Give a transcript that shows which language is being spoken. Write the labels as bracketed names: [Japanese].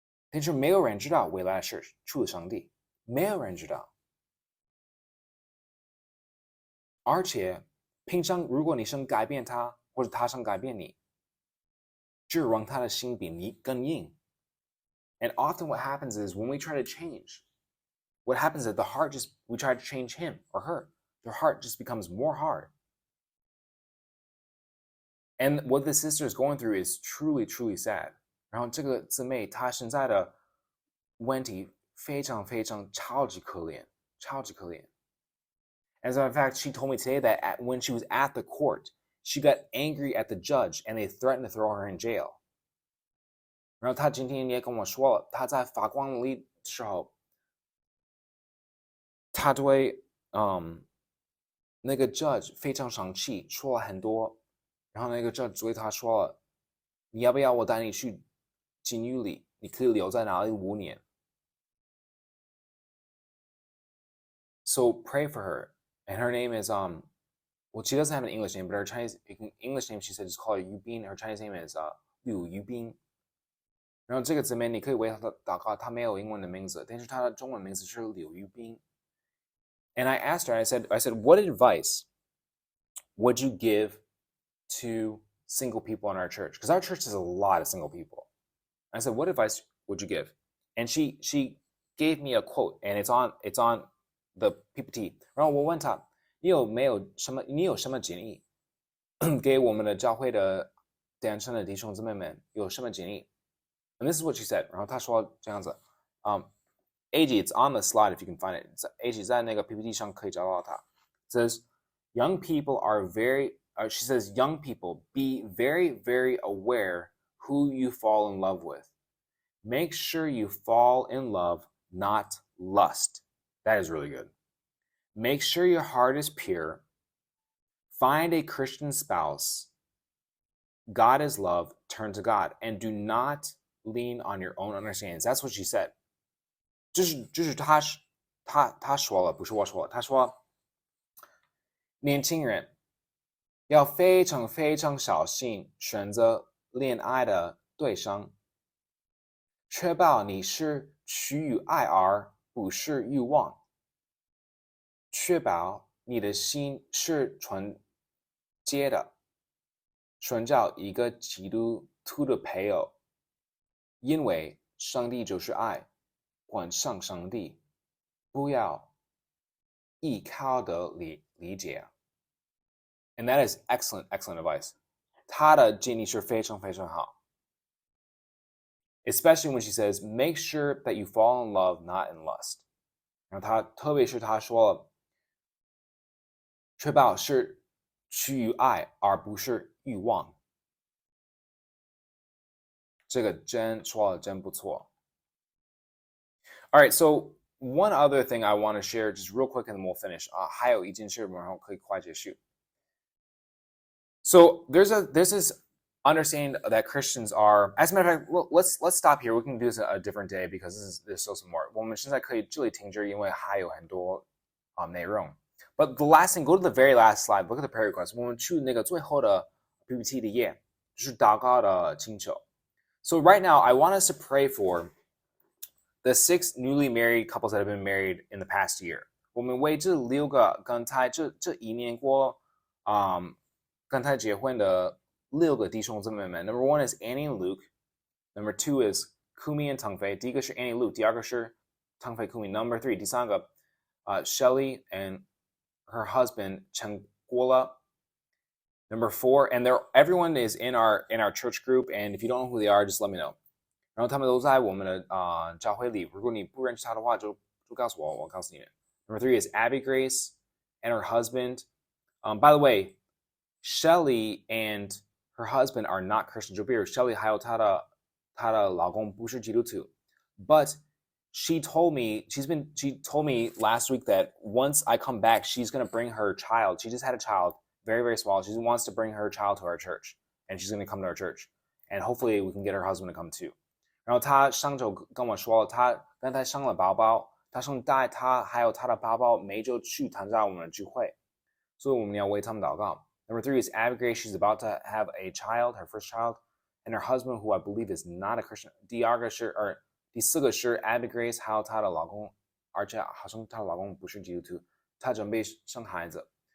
[Chinese] 但是没有人知道未来的事，除了上帝，没有人知道。而且平常如果你想改变他，或者他想改变你，只让他的心比你更硬。 [English] And often what happens is when we try to change, what happens is we try to change him or her. Their heart just becomes more hard. And what the sister is going through is truly, truly sad. [Chinese] 然后这个姊妹她现在的问题非常非常超级可怜，超级可怜。 [English] As a matter of fact, she told me today that when she was at the court, she got angry at the judge and they threatened to throw her in jail. [Chinese] 然后她今天也跟我说了，她在法官里的时候，她对那个 judge 非常生气，说了很多。然后那个 judge 对她说了，你要不要我带你去监狱里？你可以留在哪里5年。 [English] So pray for her. And her name is well, she doesn't have an English name, but her English name, she said, is called Yubin. Her Chinese name is Liu Yubin. [Chinese] 然后这个姊妹你可以为她祷告，她没有英文的名字，但是她的中文名字是柳玉斌。 [English] And I asked her, I said, what advice would you give to single people in our church? Because our church has a lot of single people. I said, what advice would you give? And she gave me a quote, and it's on the PPT. [Chinese] 然后我问她，你有什么建议给我们的教会的单身的弟兄姊妹们有什么建议？ [English] And this is what she said. [Chinese] 然后她说这样子， [English] AG, it's on the slide if you can find it. [Chinese] AG 在那个 PPT 上可以找到它。 [English] It says, young people are she says, young people, be very, very aware who you fall in love with. Make sure you fall in love, not lust. That is really good. Make sure your heart is pure. Find a Christian spouse. God is love. Turn to God. And do not lean on your own understandings. That's what she said. [Chinese] 就是她说了，不是我说了。她说，年轻人要非常非常小心选择恋爱的对象，确保你是出于爱而不是欲望，确保你的心是纯洁的，寻找一个基督徒的配偶，因为上帝就是爱，关上上帝，不要依靠的理解。 [English] And that is excellent, excellent advice. [Chinese] 他的建议是非常非常好。 Especially when she says, make sure that you fall in love, not in lust. 然后他特别是他说了，确保是出于爱而不是欲望。这个真说的真不错。 [English] All right, so one other thing I want to share just real quick and then we'll finish. [Chinese] 还有一件事，然后可以快结束。 [English] So there's this understanding that Christians are. As a matter of fact, let's stop here. We can do this a different day because there's still some more. [Chinese] 我们现在可以这里停止，因为还有很多内容。 [English] But the last thing, go to the very last slide. Look at the prayer request. [Chinese] 我们去那个最后的 PPT 的页，就是祷告的请求。 [English] So right now, I want us to pray for the 6 newly married couples that have been married in the past year. [Chinese] 我们为这6个刚才这一年过刚才结婚的6个弟兄姊妹们。 [English] Number 1 is Annie and Luke. Number 2 is Kumi and Tengfei. [Chinese] 第一个是 Annie Luke， 第二个是 Tengfei Kumi. [English] Number 3， [Chinese] 第三个 [English] Shelly and her husband Chen Guola. Number 4, and everyone is in our church group, and if you don't know who they are, just let me know. [Chinese] 然后他们都在我们的教会里，如果你不认识他的话，就告诉我，我告诉你。 [English] Number 3 is Abby Grace and her husband. By the way, Shelly and her husband are not Christian. [Chinese] 就比如 Shelly 还有她的老公不是基督徒 [English] ，but she told me last week that once I come back, she's gonna bring her child. She just had a child, very very small. She wants to bring her child to our church, and she's gonna come to our church, and hopefully we can get her husband to come too. [Chinese] 然后她上周跟我说了，她刚才生了宝宝，她说带她还有她的宝宝每周去参加我们的聚会，所以我们要为他们祷告。 [English] Number 3 is Abigail. She's about to have a child, her first child, and her husband, who I believe is not a Christian. [Chinese] 第4个是 Abigail 还有她的老公，而且好像她的老公不是基督徒，她准备生孩子。